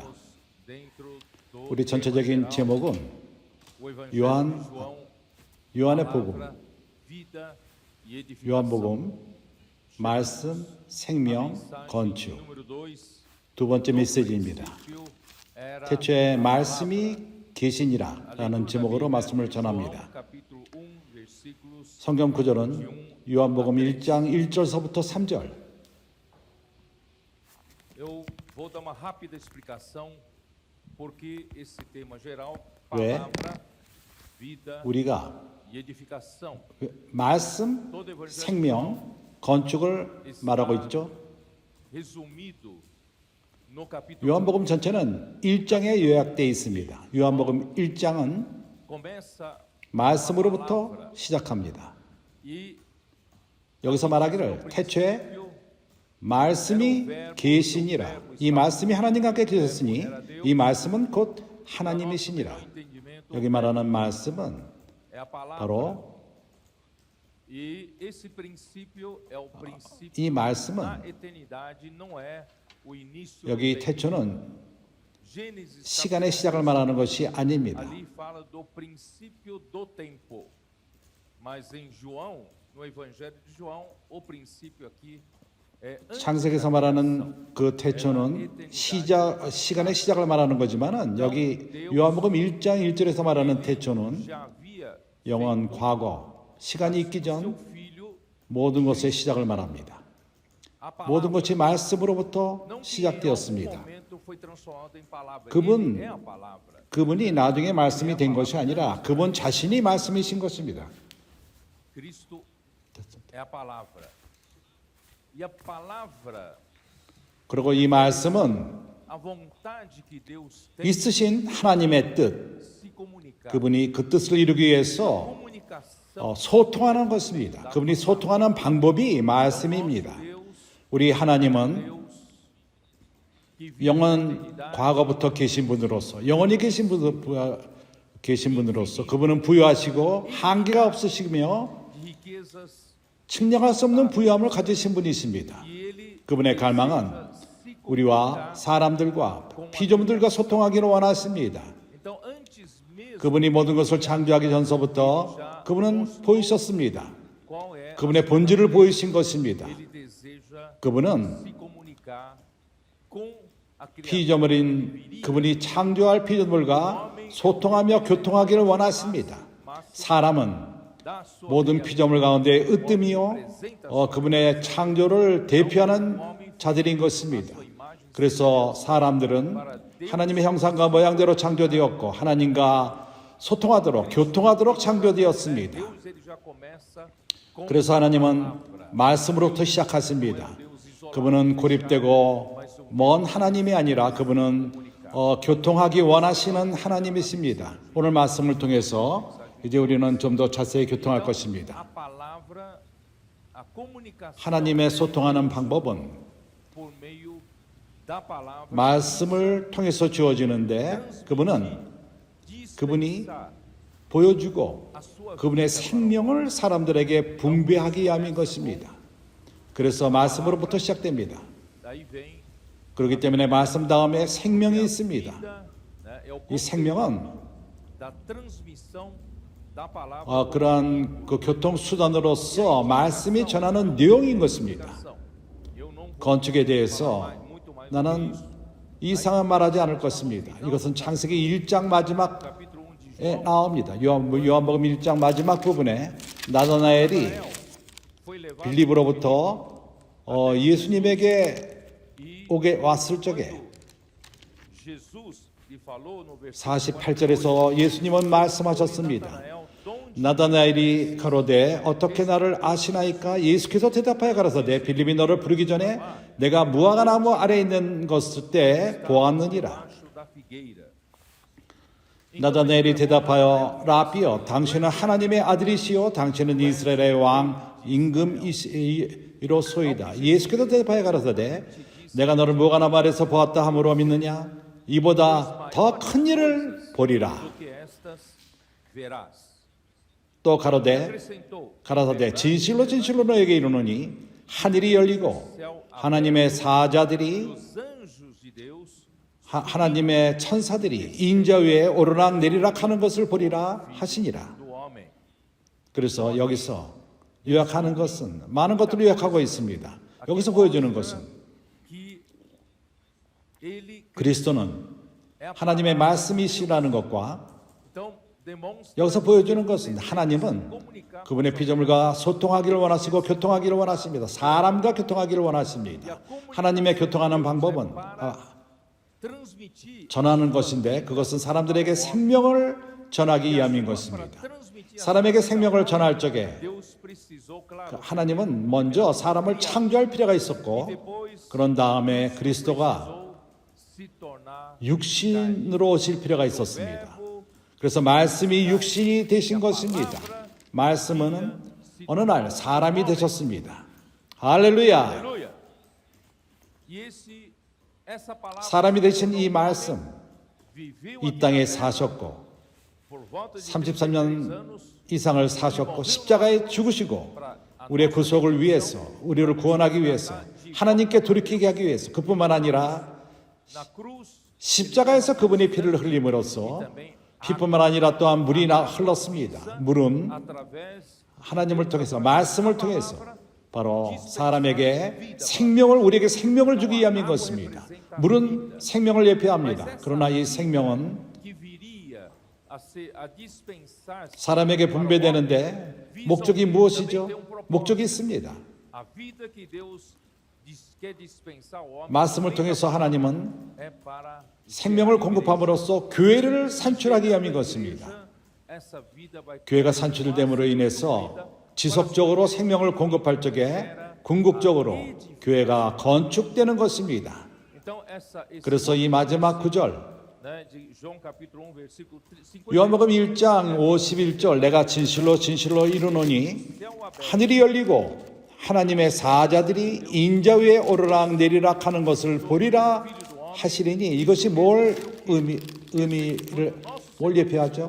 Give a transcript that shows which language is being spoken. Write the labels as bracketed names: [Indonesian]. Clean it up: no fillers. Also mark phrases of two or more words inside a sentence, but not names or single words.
[Korean] 우리 전체적인 제목은 요한의 복음, 요한복음, 말씀, 생명, 건축. 두 번째 메시지입니다. 태초에 말씀이 계시니라 라는 제목으로 말씀을 전합니다. 성경 구절은 요한복음 1장 1절서부터 3절. [Portuguese] Eu vou dar uma rápida explicação porque esse tema geral, [Korean] 왜 [Portuguese] palavra, vida [Korean] 우리가 [Portuguese] e edificação. [Korean] 말씀, 생명, 건축을 말하고 있죠. [Portuguese] Resumido no capítulo [Korean] 요한복음 전체는 1장에 요약되어 있습니다. 요한복음 1장은 [Portuguese] começa [Korean] 말씀으로부터 시작합니다. [Portuguese] e [Korean] 여기서 말하기를 태초에 말씀이 계시니라. 이 말씀이 하나님과 함께 계셨으니 이 말씀은 곧 하나님이시니라. 여기 말하는 말씀은 [Portuguese] é a palavra. [Korean] 바로 [Portuguese] E esse princípio é o princípio [Korean] 이 [Portuguese] da [Korean] 말씀은 [Portuguese] eternidade, não é o início [Korean] 여기 [Portuguese] do tempo. [Korean] 태초는 [Portuguese] Gênesis [Korean] 시간의 시작을 말하는 것이 아닙니다. [Portuguese] ali fala do princípio do tempo. Mas em João, no Evangelho de João, o princípio aqui é antes [Korean] 창세기에서 말하는 그 태초는 시간의 시작을 말하는 거지만은 여기 요한복음 1장 1절에서 말하는 태초는 [Portuguese] já havia [Korean] 영원 과거, 시간이 있기 [Portuguese] seu [Korean] 전 [Portuguese] filho. [Korean] 모든 것의 시작을 말합니다. [Portuguese] A [Korean] 모든 [Portuguese] palavra [Korean] 것이 말씀으로부터 [Portuguese] não que em algum [Korean] 시작되었습니다. [Portuguese] momento foi transformado em palavra. [Korean] 그분, [Portuguese] Ele é a palavra. [Korean] 그분이 나중에 말씀이 된 것이 아니라 그분 자신이 말씀이신 것입니다. [Portuguese] Cristo é a palavra. E a palavra, [Korean] 그리고 이 말씀은 [Portuguese] a vontade que Deus tem [Korean] 있으신 하나님의 뜻, [Portuguese] se comunicar. [Korean] 그분이 그 뜻을 이루기 위해서 [Portuguese] Comunicação. [Korean] 소통하는 것입니다. 그분이 소통하는 방법이 말씀입니다. [Portuguese] Deus, [Korean] 우리 하나님은 [Portuguese] Deus que vive na [Korean] 영원 [Portuguese] eternidade, [Korean] 과거부터 계신 분으로서 영원히 계신 분으로서 그분은 부유하시고 한계가 없으시며 [Portuguese] de riquezas, [Korean] 측량할 수 없는 부유함을 가지신 분이십니다. [Portuguese] e ele [Korean] 그분의 갈망은 [Portuguese] se [Korean] 우리와 사람들과 피조물들과 소통하기를 원하십니다. [Portuguese] Então, antes mesmo, [Korean] 그분이 모든 것을 창조하기 전서부터 그분은 보이셨습니다. [Portuguese] qual é [Korean] 그분의 본질을 보이신 것입니다. [Portuguese] ele deseja [Korean] 그분은 [Portuguese] se comunicar com a criatura. [Korean] 피조물인 그분이 창조할 피조물과 소통하며 교통하기를 원하십니다. 사람은 [Portuguese] Da sua [Korean] 모든 피조물 가운데 으뜸이요 그분의 창조를 대표하는 자들인 것입니다. 그래서 사람들은 하나님의 형상과 모양대로 창조되었고 하나님과 소통하도록 교통하도록 창조되었습니다. [Portuguese] Deus, ele já começa com [Korean] 그래서 하나님은 말씀으로부터 시작하십니다. 그분은 고립되고 먼 하나님이 아니라 그분은 교통하기 원하시는 하나님이십니다. 오늘 말씀을 통해서 이제 우리는 좀 더 자세히 교통할 것입니다. [Portuguese] a palavra, a comunicação [Korean] 하나님의 소통하는 방법은 [Portuguese] por meio da palavra. [Korean] 말씀을 통해서 주어지는데 그분은 그분이 [Portuguese] dispensar [Korean] 보여주고 [Portuguese] a sua [Korean] 그분의 생명을 사람들에게 분배하기 위함인 것입니다. 그래서 말씀으로부터 시작됩니다. [Portuguese] daí vem [Korean] 그렇기 때문에 말씀 다음에 생명이 있습니다. [Portuguese] vida, né, é o [Korean] 이 생명은 [Portuguese] da transmissão da palavra. [Korean] 그러한 그 교통수단으로서 말씀이 전하는 내용인 것입니다. [Portuguese] Eu não vou [Korean] 건축에 대해서 [Portuguese] muito mais [Korean] 나는 이상한 말하지 않을 것입니다. 이것은 창세기 1장 마지막에 [Portuguese] capítulo 1 de João. [Korean] 나옵니다. 요한복음 1장 마지막 부분에 나다나엘이 [Portuguese] Foi levado [Korean] 빌립으로부터 예수님에게 오게 왔을 적에 [Portuguese] Jesus lhe falou no versículo [Korean] 48절에서 예수님은 말씀하셨습니다. 나다나엘이 가로되 어떻게 나를 아시나이까? 예수께서 대답하여 가라사대 빌립이 너를 부르기 전에 내가 무화과 나무 아래 있는 것을 때 보았느니라. [Portuguese] debaixo da figueira. [Korean] 나다나엘이 대답하여 라비여 당신은 하나님의 아들이시요 당신은 이스라엘의 왕 임금이로소이다. 예수께서 대답하여 가라사대 내가 너를 무화과 나무아래서 보았다 함으로 믿느냐? 이보다 더 큰 일을 보리라. [Portuguese] do que estas verás. [Korean] 또 가로되 [Portuguese] Acrescentou: [Korean] 가라사대 진실로 진실로 너에게 이르노니 하늘이 열리고 하나님의 사자들이 [Portuguese] os anjos de Deus [Korean] 하나님의 천사들이 인자 위에 오르락 내리락 하는 것을 보리라 하시니라. [Portuguese] do homem. [Korean] 그래서 여기서 요약하는 것은 많은 것들을 요약하고 있습니다. 여기서 보여주는 것은 [Portuguese] Que ele [Korean] 그리스도는 하나님의 말씀이시라는 것과 [Portuguese] então demonstra [Korean] 여기서 보여주는 것은 하나님은 [Portuguese] comunicar [Korean] 그분의 피조물과 소통하기를 원하시고 교통하기를 원하십니다. 사람과 교통하기를 원하십니다. 하나님의 교통하는 방법은 [Portuguese] transmitir [Korean] 전하는 것인데 그것은 사람들에게 생명을 전하기 위함인 것입니다. 사람에게 생명을 전할 적에 [Portuguese] Deus precisou, claro, [Korean] 하나님은 먼저 사람을 창조할 필요가 있었고 [Portuguese] depois [Korean] 그런 다음에 그리스도가 [Portuguese] precisou se tornar [Korean] 육신으로 오실 필요가 있었습니다. [Portuguese] verbo. [Korean] 그래서 말씀이 육신이 되신 것입니다. 말씀은 어느 날 사람이 되셨습니다. 할렐루야. [Portuguese] Aleluia. E essa palavra [Korean] 사람이 되신 이 말씀 [Portuguese] viveu [Korean] 이 땅에 사셨고 [Portuguese] por volta de [Korean] 33년 [Portuguese] 33 anos [Korean] 이상을 사셨고 십자가에 죽으시고 우리의 구속을 위해서 우리를 구원하기 위해서 하나님께 돌이키게 하기 위해서 그뿐만 아니라 [Portuguese] na cruz [Korean] 십자가에서 그분의 피를 흘림으로써 피뿐만 아니라 또한 물이 흘렀습니다. 물은 [Portuguese] através [Korean] 하나님을 통해서 말씀을 통해서 바로 사람에게 생명을 우리에게 생명을 주기 위함인 것입니다. 물은 생명을 예표합니다. 그러나 이 생명은 [Portuguese] que viria a dispensar [Korean] 사람에게 분배되는데 목적이 무엇이죠? 목적이 있습니다. [Portuguese] a vida que Deus quer dispensar ao homem [Korean] 말씀을 통해서 하나님은 [Portuguese] é para [Korean] 생명을 공급함으로써 교회를 산출하기 위함인 것입니다. [Portuguese] essa vida vai [Korean] 교회가 산출됨으로 인해서 지속적으로 생명을 공급할 적에 궁극적으로 교회가 건축되는 것입니다. [Portuguese] então esse [Korean] 그래서 이 마지막 구절 [Portuguese] né, de João capítulo 1 versículo 51 [Korean] 요한복음 1장 51절 내가 진실로 진실로 이르노니 하늘이 열리고 하나님의 사자들이 인자 위에 오르락 내리락 하는 것을 보리라 하시리니 이것이 뭘 예표하죠?